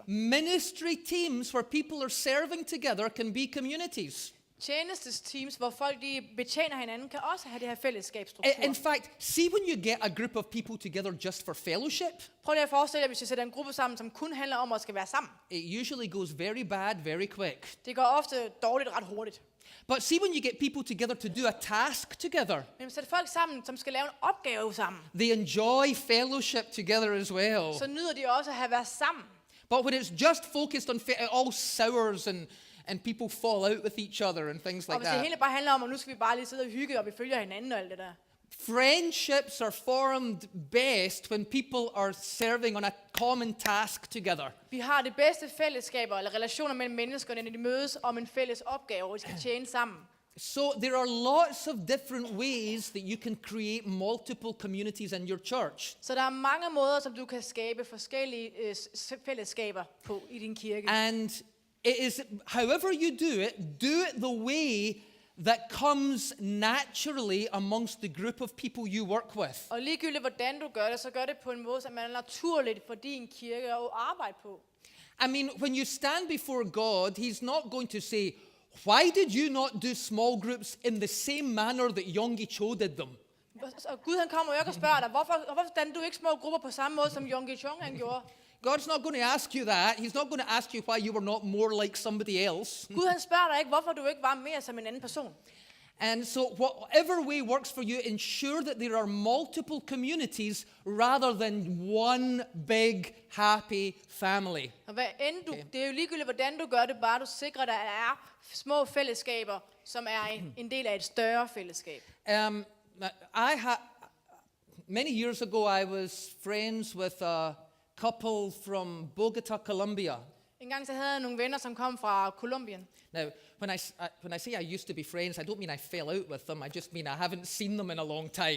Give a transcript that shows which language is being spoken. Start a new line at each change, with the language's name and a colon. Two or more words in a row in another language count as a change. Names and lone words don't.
English: Ministry teams where people are serving together can be communities.
Danish: Tjenestesteams, hvor folk de betjener hinanden, kan også have det her fællesskabsstruktur.
English: In fact, see when you get a group of people together just for fellowship.
Danish: Prøv lige at forestille jer, hvis jeg sætter en gruppe sammen, som kun handler om at skal være sammen.
English: It usually goes very bad very quick.
Danish: Det går ofte dårligt ret hurtigt.
English: But see when you get people together to do a task together.
Danish: Men sætter folk sammen, som skal lave en opgave sammen.
English: They enjoy fellowship together as well.
Danish: Så nyder de også at have været sammen.
English: But when it's just focused on it all sours and people fall out with each other and things
Danish: Og
English: like
Danish: hvis det
English: that.
Danish: hele bare handler om, at nu skal vi bare lige sidde og hygge, og vi følger hinanden og alt det der.
English: Friendships are formed best when people are serving on a common task together.
Danish: Vi har det bedste fællesskaber, eller relationer mellem mennesker, når de mødes om en fælles opgave, hvor de skal tjene sammen.
English: So there are lots of different ways that you can create multiple communities in your church.
Danish: Så der er mange måder, som du kan skabe forskellige fællesskaber på i din kirke.
English: And it is, however you do it the way that comes naturally amongst the group of people you work with.
Danish: Og ligegyldigt hvordan du gør det, så gør det på en måde, som er naturligt for din kirke at arbejde på.
English: I mean, when you stand before God, He's not going to say, "Why did you not do small groups in the same manner that Yonggi Cho did them?"
Danish: Og Gud han kommer jo ikke og spørger dig, hvorfor dannede du ikke små grupper på samme måde, som Yonggi Chung han gjorde?
English: God's not going to ask you that. He's not going to ask you why you were not more like somebody else.
Danish: Gud han spørger dig ikke, hvorfor du ikke var mere som en anden person.
English: And so whatever way works for you, ensure that there are multiple communities rather than one big happy family.
Danish: Og hvad end du, det er jo ligegyldigt, hvordan du gør det, bare du sikrer, at der er små fællesskaber, som er en del af et større fællesskab.
English: Many years ago, I was friends with a couple from Bogota, Colombia.
Danish: En gang så havde jeg nogle venner, som kom fra Colombien.
English: Now, when I say I used to be friends, I don't mean I fell out with them. I just mean I haven't seen them in a long time.